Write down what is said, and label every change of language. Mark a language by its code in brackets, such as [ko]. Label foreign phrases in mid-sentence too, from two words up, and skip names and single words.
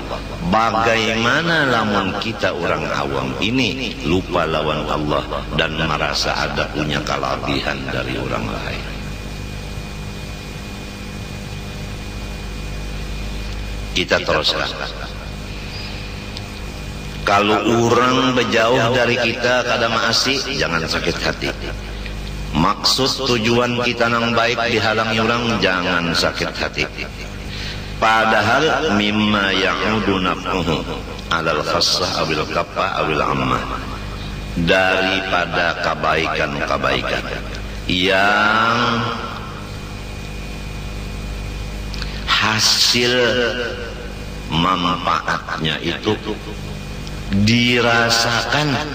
[bjn] Bagaimana lamun kita orang awam ini lupa lawan Allah dan merasa ada punya kelebihan dari orang lain? kita teruskan. Kalau orang berjauh dari kita kada maasi, jangan sakit hati. Maksud tujuan kita nang baik dihalangi orang, jangan sakit hati. Padahal [ar] مما يعود نفعه على الخاصة أو الكافة أو العامة, [bjn] daripada kebaikan-kebaikan yang hasil manfaatnya itu dirasakan